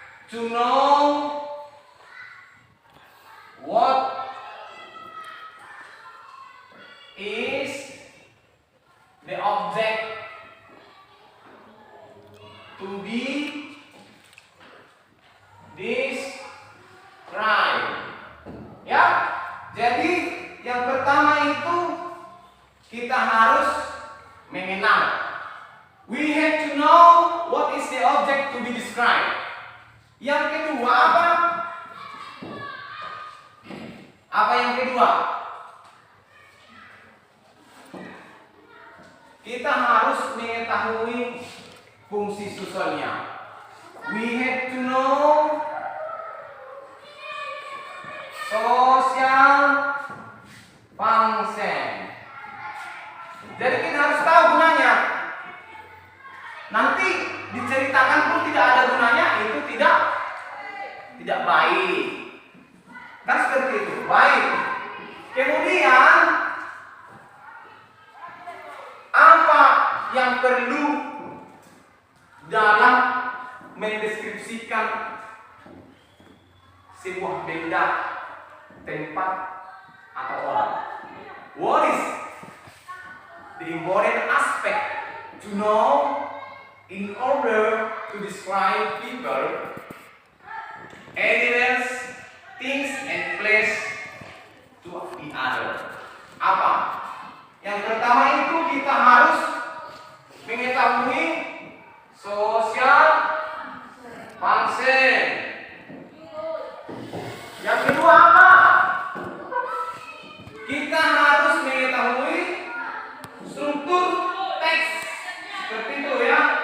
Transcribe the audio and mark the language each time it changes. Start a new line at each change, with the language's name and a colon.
English: To know what is the object to be described.
Indonesian: Ya. Jadi yang pertama itu kita harus mengenal.
English: We have to know what is the object to be described.
Indonesian: Yang kedua apa? Apa yang kedua? Kita harus mengetahui fungsi susunnya.
English: We have to know social function.
Indonesian: Jadi kita harus tahu gunanya. Nanti diceritakan pun tidak ada gunanya, itu tidak baik. Kan seperti itu, baik. Kemudian apa yang perlu dalam mendeskripsikan sebuah benda, tempat, atau orang?
English: What is the important aspect to know in order to describe people, animals, things, and place to the other?
Indonesian: Apa? Yang pertama itu kita harus mengetahui social function. Yang kedua apa? Kita harus mengetahui struktur teks. Seperti itu ya.